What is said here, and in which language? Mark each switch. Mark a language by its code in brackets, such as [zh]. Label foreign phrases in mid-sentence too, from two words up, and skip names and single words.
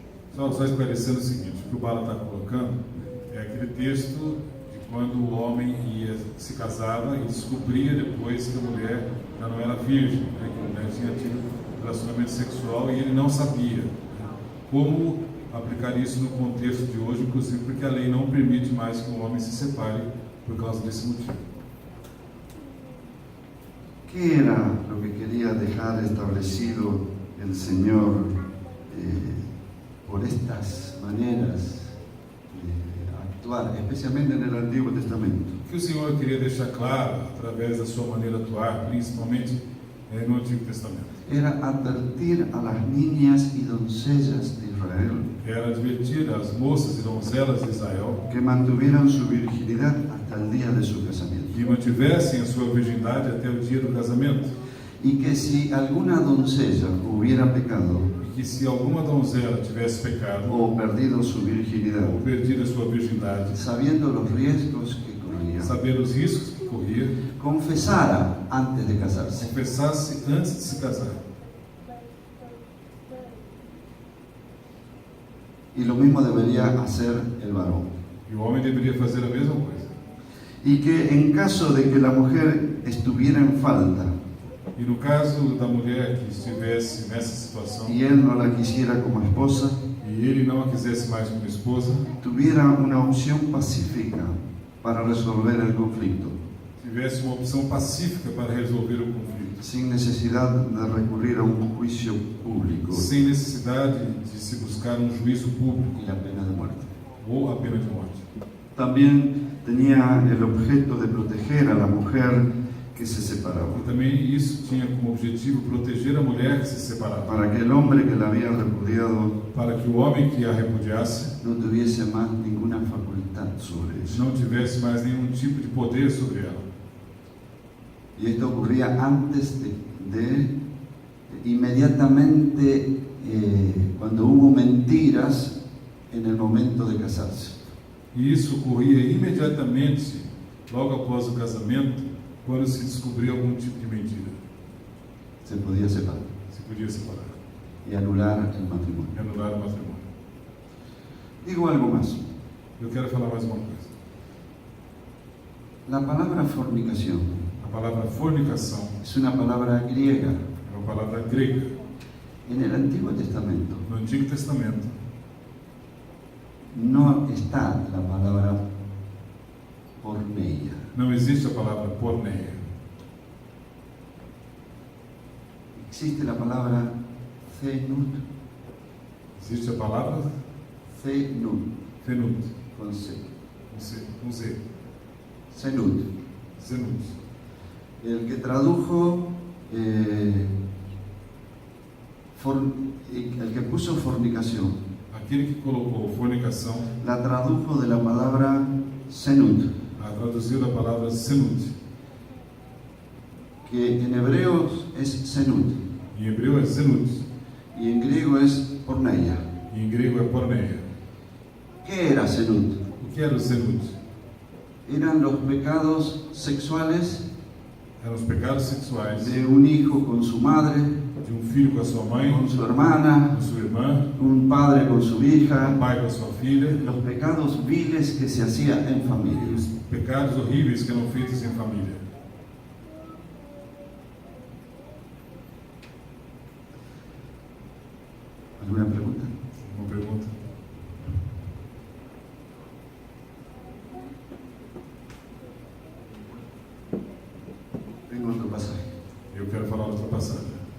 [pt] Só esclarecendo o seguinte, o que o Bala está colocando é aquele texto de quando o homem se casava e descobria depois que a mulher já não era virgem, né, que a mulher tinha tido relacionamento sexual e ele não sabia, né, como aplicar isso no contexto de hoje, inclusive porque a lei não permite mais que um homem se separe por causa desse motivo. [es] ¿Qué era lo que quería dejar establecido el Señor por estas maneras de actuar, especialmente en el Antiguo Testamento? [pt] O que o Senhor queria deixar claro, através da sua maneira de atuar, principalmente no Antigo Testamento? [es] Era advertir a las niñas y doncellas de Israel [pt] Era advertir as moças e donzelas de Israel [es] que mantuvieran su virginidad hasta el día de su casamiento. [pt] que mantivessem a sua virgindade até o dia do casamento, [es] Y que si alguna doncella hubiera pecado [pt] e que se alguma donzela tivesse pecado [es] o perdido su virginidad, [pt] ou perdido a sua virgindade, [es] sabiendo los riesgos que corría, [pt] sabendo os riscos que corria, [es] confesara antes de casarse. [pt] confessasse antes de se casar. [es] Y lo mismo debería hacer el varón. [pt] E o homem deveria fazer a mesma coisa. [es] Y que en caso de que la mujer estuviera en falta [pt] E no caso da mulher que estivesse nessa situação [es] y él no la quisiera como esposa, [pt] e ele não a quisesse mais como esposa, [es] tuviera una opción pacífica para resolver el conflicto, [pt] tivesse uma opção pacífica para resolver o conflito, [es] sin necesidad de recurrir a un juicio público [pt] sem necessidade de se buscar um juízo público [es] y la pena de muerte. [pt] ou a pena de morte. [es] También tenía el objeto de proteger a la mujer que se separaba, [pt] E também isso tinha como objetivo proteger a mulher que se separava, [es] para que el hombre que la había repudiado [pt] para que o homem que a repudiasse [es] no tuviese más ninguna facultad sobre ella. [pt] não tivesse mais nenhum tipo de poder sobre ela. [es] Y esto ocurría antes inmediatamente cuando hubo mentiras en el momento de casarse. [pt] E isso ocorria imediatamente, logo após o casamento, quando se descobria algum tipo de mentira. [es] Se podía separar [pt] Se podia separar [es] y anular el matrimonio. [pt] e anular o matrimônio. [es] Digo algo más. [pt] Eu quero falar mais uma coisa. [es] La palabra fornicación [pt] A palavra fornicação [es] es una palabra griega. [pt] é uma palavra grega. [es] En el Antiguo Testamento [pt] No Antigo Testamento [es] no está la palabra porneia. [pt] não existe a palavra porneia. [es] Existe la palabra zenut, [pt] Existe a palavra zenut, fenut, [es] con C. [pt] com Z, [es] Zenut. [pt] zenut. [es] El que tradujo, el que puso fornicación, [pt] Aquele que colocou fornicação, [es] la tradujo de la palabra zenut, [pt] traduziu da palavra senut. [es] que en hebreo es zenut [pt] Em hebreu é zenut [es] y en griego es porneia. [pt] e em grego é porneia. [es] ¿Qué era zenut? [pt] O que era o zenut? [es] Eran los pecados sexuales [pt] Eram os pecados sexuais [es] de un hijo con su madre, [pt] de um filho com a sua mãe, [es] con su hermana, [pt] com sua irmã, [es] un padre con su hija, [pt] um pai com a sua filha, [es] los pecados viles que se hacía en [pt] e [es] familia. [pt] os pecados horríveis que eram feitos em família. [es] ¿Alguna pregunta? [pt] Uma pergunta? [es] Tengo otro pasaje. [pt] Eu quero falar outra passagem.